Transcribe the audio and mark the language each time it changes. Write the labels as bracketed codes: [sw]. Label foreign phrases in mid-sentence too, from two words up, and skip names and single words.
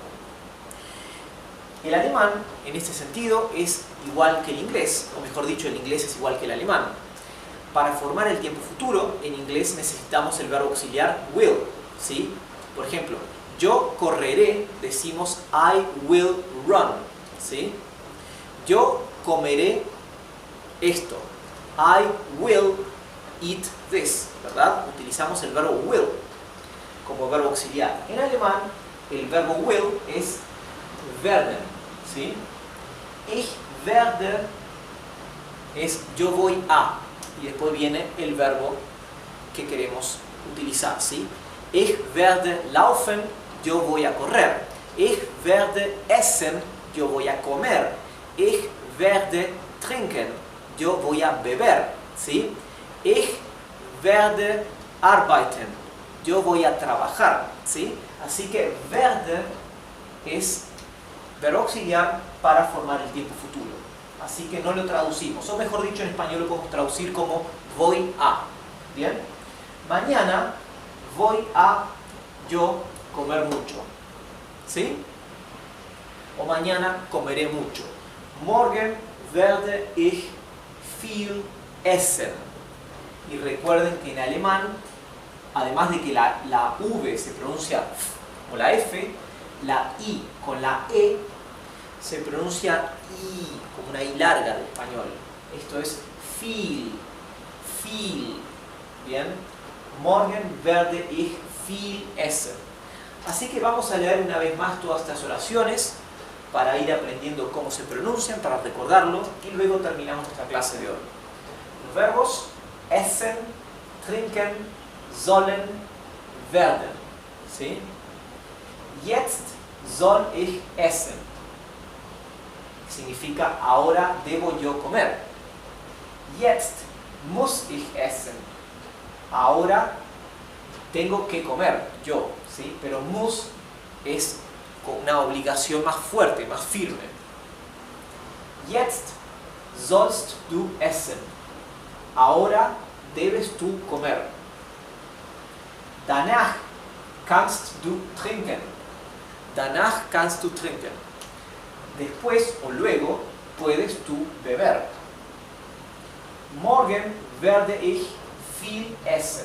[es] El alemán, en este sentido, es igual que el inglés, o mejor dicho, el inglés es igual que el alemán. Para formar el tiempo futuro, en inglés necesitamos el verbo auxiliar will, ¿sí? Por ejemplo, yo correré, decimos [en] I will run, [es] ¿sí? Yo comeré esto, [en] I will eat this, [es] ¿verdad? Utilizamos el verbo will como verbo auxiliar. En alemán, el verbo will es werden, ¿sí? [de] Ich werde [es] es yo voy a, y después viene el verbo que queremos utilizar, ¿sí? [de] Ich werde laufen, [es] yo voy a correr. [de] Ich werde essen, [es] yo voy a comer. [de] Ich werde trinken, [es] yo voy a beber, ¿sí? [de] Ich werde arbeiten, [es] yo voy a trabajar, ¿sí? Así que werde es verbo auxiliar para formar el tiempo futuro. Así que no lo traducimos, o mejor dicho en español lo podemos traducir como voy a. ¿Bien? Mañana voy a yo comer mucho. ¿Sí? O mañana comeré mucho. [de] Morgen werde ich viel essen. [es] Y recuerden que en alemán, además de que la V se pronuncia F o la F, la I con la E se pronuncia I, como una I larga del español. Esto es viel, viel. ¿Bien? [de] Morgen werde ich viel essen. [es] Así que vamos a leer una vez más todas estas oraciones para ir aprendiendo cómo se pronuncian, para recordarlo, y luego terminamos esta clase de hoy. Los verbos [de] essen, trinken, sollen, werden. [es] ¿Sí? [de] Jetzt soll ich essen. [es] Significa ahora debo yo comer. [de] Jetzt muss ich essen. [es] Ahora tengo que comer yo, ¿sí? Pero muss es con una obligación más fuerte, más firme. [de] Jetzt sollst du essen. [es] Ahora debes tú comer. [de] Danach kannst du trinken. Danach kannst du trinken. [es] Después o luego puedes tú beber. [de] Morgen werde ich viel essen.